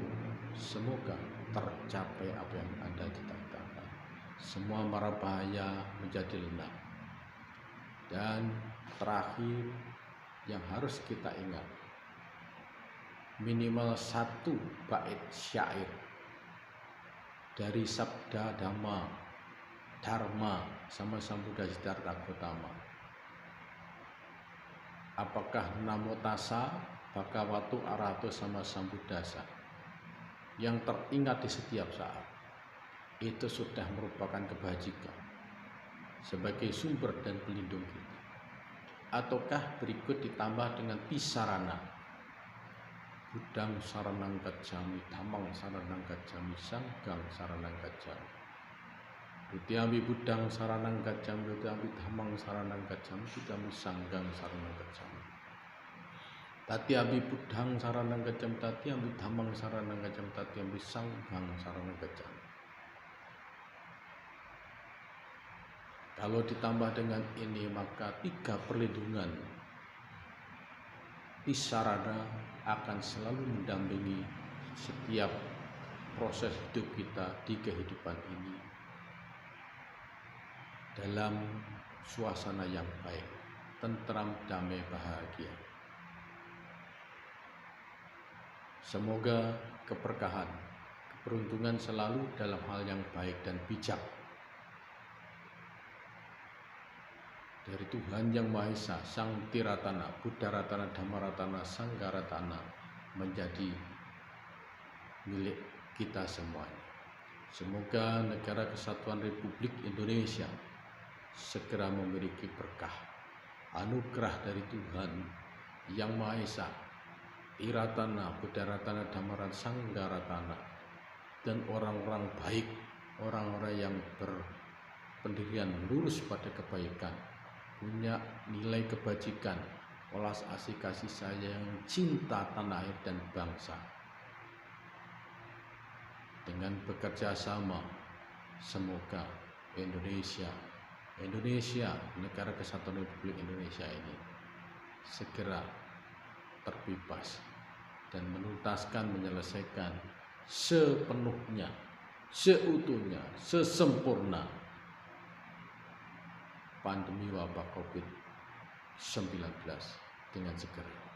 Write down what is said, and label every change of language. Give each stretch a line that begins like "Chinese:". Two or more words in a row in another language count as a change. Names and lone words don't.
Indonesian: Semoga tercapai apa yang Anda cita-citakan. Semua mara bahaya menjadi lenyap. Dan terakhir yang harus kita ingat, minimal satu bait syair dari sabda Dhamma sama Sambuddha Siddhartha Gautama. Apakah
Pali: Namo Tassa Bhagavato Arahato sama Sambuddhasa
Indonesian: yang teringat di setiap saat, itu sudah merupakan kebajikan sebagai sumber dan pelindung kita. Ataukah berikut ditambah dengan pisarana,
Pali: Buddhang saranang gacchami, Dhammang saranang gacchami, Sanghang saranang gacchami. Dutiyampi Buddhang saranang gacchami, Dutiyampi Dhammang saranang gacchami, Dutiyampi Sanghang saranang gacchami. Tatiyampi Buddhang saranang gacchami, Tatiyampi Dhammang saranang gacchami, Tatiyampi Sanghang saranang gacchami.
Indonesian: Kalau ditambah dengan ini, maka 3 perlindungan Tisarana akan selalu mendampingi setiap proses hidup kita di kehidupan ini dalam suasana yang baik, tentram, damai, bahagia. Semoga keberkahan, keberuntungan selalu dalam hal yang baik dan bijak dari Tuhan Yang Maha Esa, Sang Tiratana, Buddha Ratana, Dhamma Ratana, Sangha Ratana menjadi milik kita semuanya. Semoga Negara Kesatuan Republik Indonesia segera memiliki berkah, anugerah dari Tuhan Yang Maha Esa, Tiratana, Buddha Ratana, Dhamma Ratana, Sangha Ratana, dan orang-orang baik, orang-orang yang berpendirian lurus pada kebaikan, punya nilai kebajikan, welas asih kasih sayang, cinta tanah air dan bangsa. Dengan bekerja sama, semoga Indonesia, Negara Kesatuan Republik Indonesia ini segera terbebas dan menuntaskan, menyelesaikan sepenuhnya, seutuhnya, sesempurna pandemi wabah COVID-19 dengan segera.